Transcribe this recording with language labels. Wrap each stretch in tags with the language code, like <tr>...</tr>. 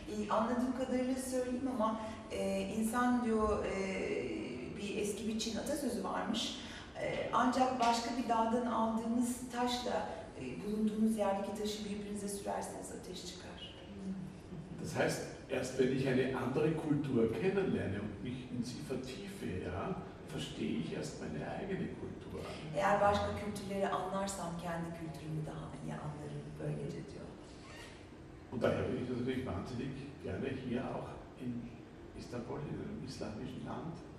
<tr>Anladığım kadarıyla söyleyeyim ama insan diyor bir eski bir Çin atasözü varmış. Ancak başka bir dağdan aldığınız taşla bulunduğunuz yerdeki taşı birbirinize sürerseniz ateş çıkar.</tr> <de>Das heißt, erst wenn ich eine andere Kultur kennenlerne und mich in sie vertiefe, ja, verstehe ich erst meine eigene Kultur.</de> <tr>Eğer başka kültürleri anlarsam kendi kültürümü daha iyi anlarım, böylece diyor.</tr> <de>Und daher bin ich natürlich wahnsinnig gerne hier auch in Istanbul, in einem islamischen Land.</de>